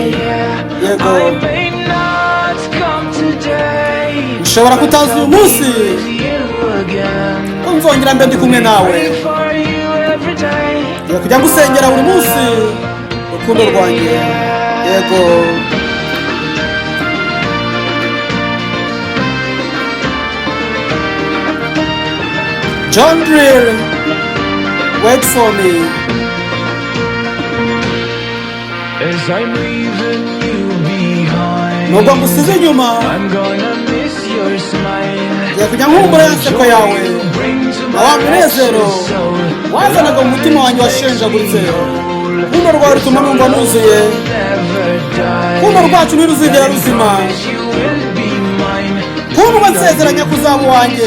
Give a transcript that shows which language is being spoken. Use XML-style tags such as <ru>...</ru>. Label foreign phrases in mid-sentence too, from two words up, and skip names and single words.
<rw>Yego, ushobora kutaza uyu munsi ko nzongera mbe ndi kumwe nawe. Ngiye kujya ngusengera buri munsi urukundo rwanjye. Yego,</rw> <en>John Driller, wait for me. As I'm leaving you behind,</en> <rw>Nubwo ngusize inyuma,</rw> <en>I'm gonna miss your smile.</en> <rw>ngiye kujya nkumbura ya nseko yawe na wa munezero wazanaga mu mutima wanjye washenjaguritse. Urukundo rwawe rutuma numva nuzuye. Urukundo rwacu ntiruzigera ruzima. Urukundo nsezeranya ko uzaba uwanjye.</rw>